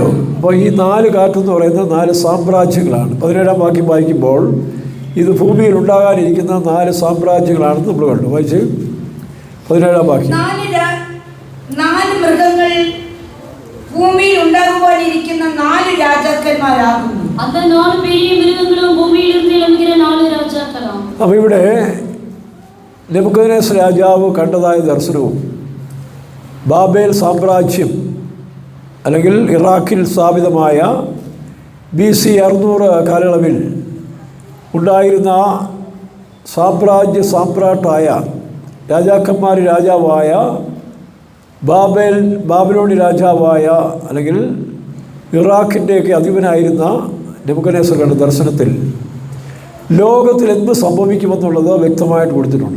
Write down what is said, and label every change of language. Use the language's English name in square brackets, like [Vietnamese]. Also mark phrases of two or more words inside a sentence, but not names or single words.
[Malayalam] അപ്പോൾ ഈ 4 കാറ്റെന്ന് പറയുന്നത് 4 സാമ്രാജ്യങ്ങളാണ്. 17-ാം വാക്യം വായിക്കുമ്പോൾ ഇത് ഭൂമിയിൽ ഉണ്ടാകാനിരിക്കുന്ന 4 സാമ്രാജ്യങ്ങളാണെന്ന് നമ്മൾ കണ്ടു. വായിച്ച് 17-ാം വാക്യം. 4 മൃഗങ്ങൾ ഭൂമിയിൽ ഉണ്ടാകുവാനിരിക്കുന്ന 4 രാജാക്കന്മാരാകുന്നു. [Tamil] அந்த 4 பெரிய மிருகங்களும் பூமியில் இருந்து எழும்புகிற 4 ராஜாக்களாம். [Malayalam] അപ്പോൾ ഇവിടെ നെബൂഖദ്നേസർ രാജാവ് കണ്ടതായ ദർശനവും ബാബേൽ സാമ്രാജ്യം അല്ലെങ്കിൽ ഇറാഖിൽ സ്ഥാപിതമായ BC 600 കാലയളവിൽ ഉണ്ടായിരുന്ന സാമ്രാട്ടായ രാജാവായ ബാബിലോണി രാജാവായ അല്ലെങ്കിൽ ഇറാഖിൻ്റെയൊക്കെ അധിപനായിരുന്ന നെബൂഖദ്നേസർ കണ്ട ദർശനത്തിൽ ലോകത്തിൽ എന്ത് സംഭവിക്കുമെന്നുള്ളത് വ്യക്തമായിട്ട് കൊടുത്തിട്ടുണ്ട്.